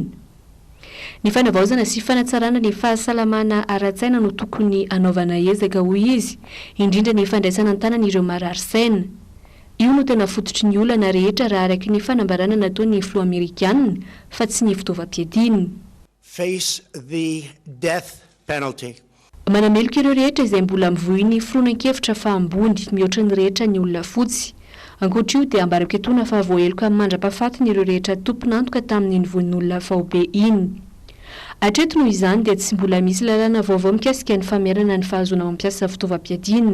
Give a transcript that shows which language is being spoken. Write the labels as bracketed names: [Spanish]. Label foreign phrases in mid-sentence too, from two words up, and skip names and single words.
[Malagasy] Ny fanavaozana sy fanatsarana ny fahasalamana ara-tsaina no tokony anaovana ezaka hoy izy, indrindra ny fandraisana an-tanan'ireo marary saina. Io no tena fototry ny olana rehetra raha araky ny fanambarana nataon'ny filoha amerikana fa tsy ny fitaovam-piadiana. [English] Face the death penalty. [Malagasy] Manameloka ireo rehetra izay mbola mivohy foronan-kevitra fa ambony mihoatra ny rehetra ny olona fotsy. Ankoatra io dia ambaraketona fa voaheloka mandra-pahafatiny ireo rehetra tompon'antoka tamin'ny nivonin'olona faobe iny. Hatreto noho izany dia tsy mbola misy lalàna vaovao mikasika ny famerana ny fahazona mampiasa fitaovam-piadiana.